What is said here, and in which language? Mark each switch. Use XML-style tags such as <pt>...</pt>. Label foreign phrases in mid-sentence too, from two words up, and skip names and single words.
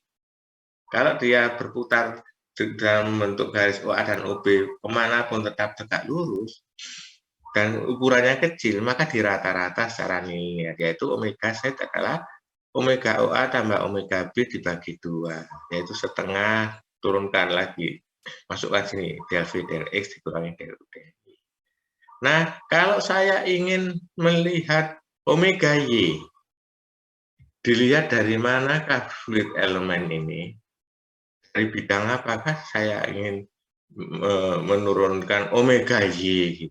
<id>Kalau dia berputar dalam bentuk garis OA dan OB kemanapun tetap tegak lurus dan ukurannya kecil, maka di rata-rata secara linear, yaitu omega Z adalah omega OA tambah omega B dibagi 2, yaitu setengah, turunkan lagi, masukkan sini, del V del X dikurangi del U del Y. Nah, kalau saya ingin melihat omega Y, dilihat dari manakah</id> <en>fluid elemen</en> <id>ini, dari bidang apakah saya ingin menurunkan omega Y.</id>